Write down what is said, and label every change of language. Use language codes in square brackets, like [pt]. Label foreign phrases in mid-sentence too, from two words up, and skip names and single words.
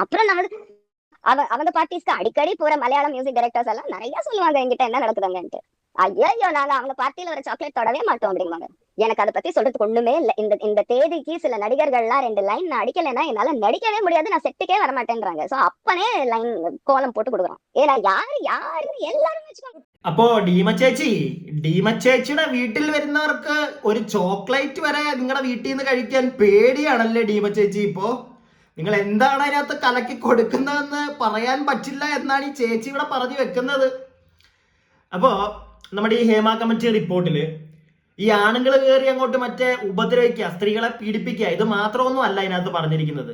[ta] அப்புறம் நான் அவங்க பார்ட்டிஸ்க்கு அடிக்கடி போற மலையாளம் [en] music directors [ta] எல்லாம் நிறைய சொல்லுவாங்க என்கிட்ட என்ன நடக்குதுங்கன்ட்டு. ஐயோ நாங்க அவங்க பார்ட்டியில ஒரு சாக்லேட் தொடவே மாட்டோம் அப்படிம்பாங்க. எனக்கு அதை பத்தி சொல்றதுக்கு ஒண்ணுமே இல்லை. இந்த தேதிக்கு சில நடிகர்கள்லாம் 2 லைன் நான் அடிக்கலைன்னா என்னால நடிக்கவே முடியாது, நான் செட்டுக்கே வர மாட்டேன்றாங்க. சோ அப்பனே லைன் கோலம் போட்டு கொடுக்குறோம். ஏன்னா யாரு எல்லாரும் வச்சுக்கோங்க. [ml] അപ്പോ ഡീമ ചേച്ചിയുടെ വീട്ടിൽ വരുന്നവർക്ക് ഒരു ചോക്ലേറ്റ് വരെ നിങ്ങളുടെ വീട്ടിൽ നിന്ന് കഴിക്കാൻ പേടിയാണല്ലേ ഡീമ ചേച്ചി? ഇപ്പോ നിങ്ങൾ എന്താണ് അതിനകത്ത് കലക്കി കൊടുക്കുന്നതെന്ന് പറയാൻ പറ്റില്ല എന്നാണ് ഈ ചേച്ചി ഇവിടെ പറഞ്ഞു വെക്കുന്നത്. അപ്പോ നമ്മുടെ ഈ ഹേമ കമ്മിറ്റി റിപ്പോർട്ടില് ഈ ആണുങ്ങൾ കയറി അങ്ങോട്ട് മറ്റേ ഉപദ്രവിക്കുക, സ്ത്രീകളെ പീഡിപ്പിക്കുക, ഇത് മാത്രമൊന്നും അല്ല അതിനകത്ത് പറഞ്ഞിരിക്കുന്നത്.